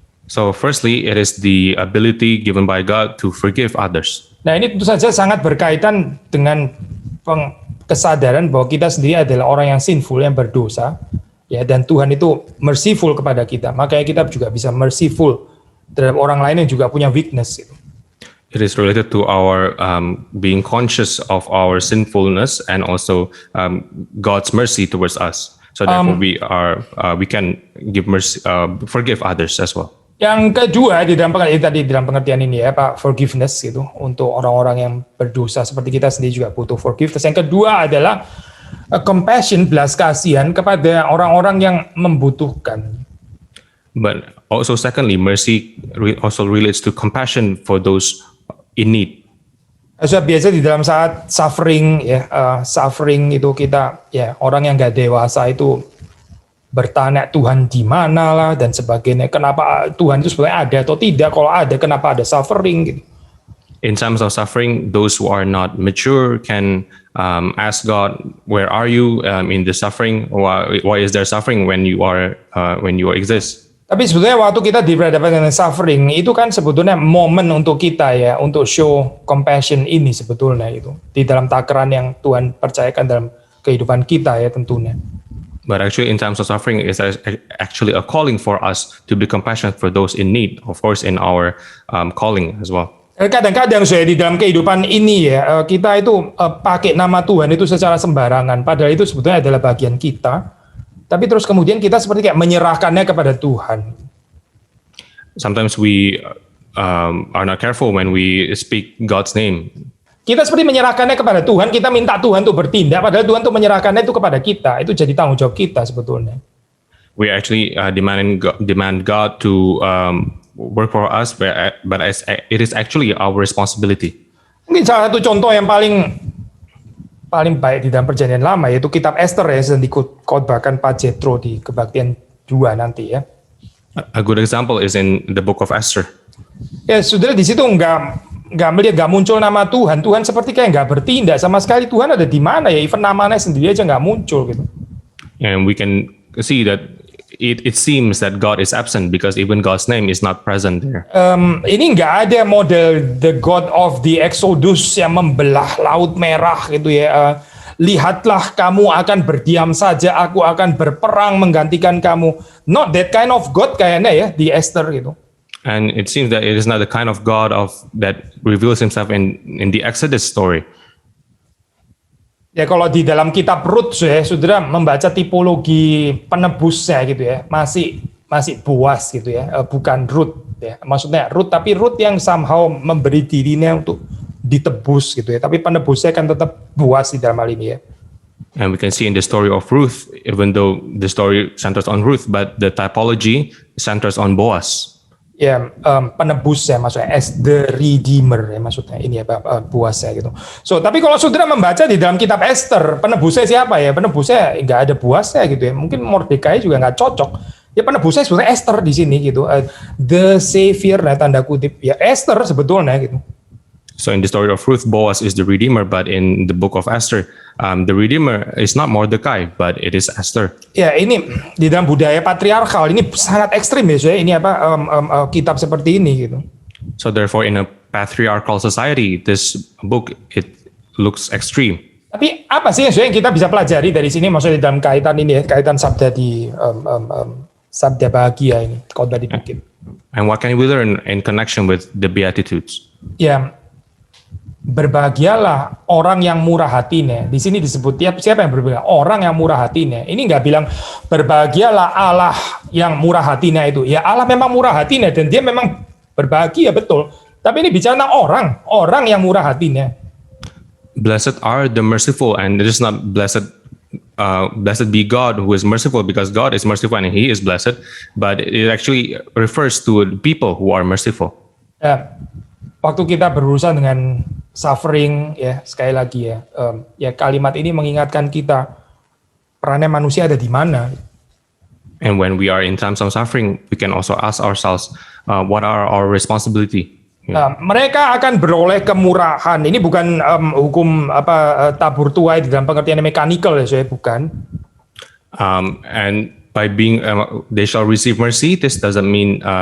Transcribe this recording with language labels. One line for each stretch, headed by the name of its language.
English: So firstly, it is the ability given by God to forgive others.
Indonesian: Nah, ini tentu saja sangat berkaitan dengan kesadaran bahwa kita sendiri adalah orang yang sinful, yang berdosa, ya, dan Tuhan itu merciful kepada kita. Makanya kita juga bisa merciful terhadap orang lain yang juga punya weakness. Gitu.
English: It is related to our being conscious of our sinfulness and also God's mercy towards us. So therefore, we can give mercy, forgive others as well.
Indonesian: Yang kedua di dalam pengertian ini ya Pak, forgiveness gitu untuk orang-orang yang berdosa seperti kita sendiri juga butuh forgiveness. Yang kedua adalah compassion, belas kasihan kepada orang-orang yang membutuhkan.
English: But also secondly, mercy also relates to compassion for those in need.
Indonesian: Biasa di dalam saat suffering ya, suffering itu kita ya orang yang gak dewasa itu bertanya Tuhan di mana lah dan sebagainya. Kenapa Tuhan itu sebenarnya ada atau tidak? Kalau ada, kenapa ada suffering? Gitu.
English: In times of suffering, those who are not mature can ask God, "Where are you in the suffering? Why is there suffering when you exist?"
Indonesian: Tapi sebetulnya waktu kita dihadapkan dengan suffering itu kan sebetulnya momen untuk kita ya untuk
English: show compassion
Indonesian: ini sebetulnya itu di dalam takaran yang Tuhan percayakan dalam kehidupan kita ya tentunya.
English: But actually, in times of suffering, it's actually a calling for us to be compassionate for those in need. Of course, in our calling as well.
Indonesian: Kadang-kadang saya di dalam kehidupan ini ya kita itu pakai nama Tuhan itu secara sembarangan. Padahal itu sebetulnya adalah bagian kita. Tapi terus kemudian kita seperti kayak menyerahkannya kepada Tuhan.
English: Sometimes we are not careful when we speak God's name.
Indonesian: Kita seperti menyerahkannya kepada Tuhan, kita minta Tuhan untuk bertindak, padahal Tuhan untuk menyerahkannya itu kepada kita. Itu jadi tanggung jawab kita sebetulnya.
English: We actually demand God to work for us, but it is actually our responsibility.
Indonesian: Mungkin salah satu contoh yang paling baik di dalam perjanjian lama yaitu kitab Esther ya, yang dikhotbahkan Pak Jethro di Kebaktian 2 nanti ya.
English: A good example is in the book of Esther.
Indonesian: Ya, saudara di situ nggak muncul nama Tuhan. Tuhan seperti kayak nggak bertindak sama sekali. Tuhan ada di mana ya? Even namanya sendiri aja nggak muncul gitu.
English: And we can see that it seems that God is absent because even God's name is not present there.
Indonesian: Ini nggak ada model
English: the God of the Exodus
Indonesian: yang membelah Laut Merah gitu ya. lihatlah kamu akan berdiam saja, aku akan berperang menggantikan kamu.
English: Not that kind of God
Indonesian: kayaknya ya di Esther gitu.
English: And it seems that it is not the kind of God that reveals himself in the Exodus story.
Indonesian: Ya kalau di dalam kitab Rut saudara membaca tipologi penebusnya gitu ya, masih Boaz gitu ya, bukan Rut ya. Maksudnya Rut, tapi Rut yang somehow memberi dirinya untuk ditebus gitu ya. Tapi penebusnya kan tetap Boaz di dalam hal ini ya.
English: And we can see in the story of Ruth, even though the story centers on Ruth, but the typology centers on Boaz.
Indonesian: Ya, penebus ya maksudnya,
English: as the redeemer
Indonesian: ya maksudnya ini ya Boaz ya gitu. So tapi kalau saudara membaca di dalam kitab Esther, penebusnya siapa ya? Penebusnya nggak ada Boaz ya gitu ya. Mungkin Mordekai juga nggak cocok. Ya penebusnya sebenarnya Esther di sini gitu.
English: The savior
Indonesian: nah tanda kutip ya Esther sebetulnya gitu.
English: So in the story of Ruth, Boaz is the redeemer, but in the book of Esther, the redeemer is not Mordecai, but it is Esther.
Indonesian: Ya ini di dalam budaya patriarkal ini sangat ekstrim ya, ini kitab seperti ini gitu.
English: So therefore, in a patriarchal society, this book it looks extreme.
Indonesian: Tapi apa sih yang kita bisa pelajari dari sini, maksudnya dalam kaitan ini ya, kaitan sabda di sabda bahagia ini, khotbah dibikin.
English: And what can we learn in connection with the Beatitudes?
Indonesian: Ya, berbahagialah orang yang murah hatinya. Di sini disebut siapa yang berbahagia? Orang yang murah hatinya. Ini nggak bilang berbahagialah Allah yang murah hatinya itu. Ya Allah memang murah hatinya dan dia memang berbahagia betul. Tapi ini bicara tentang orang yang murah hatinya.
English: Blessed are the merciful, and it is not blessed be God who is merciful, because God is merciful and He is blessed. But it actually refers to people who are merciful.
Indonesian: Ya, waktu kita berurusan dengan suffering ya sekali lagi ya, ya kalimat ini mengingatkan kita perannya manusia ada di mana.
English: And when we are in times of suffering, we can also ask ourselves, what are our responsibility?
Indonesian: Mereka akan beroleh kemurahan. Ini bukan hukum tabur tuai di dalam pengertian mechanical ya, saya bukan.
English: And by being they shall receive mercy, this doesn't mean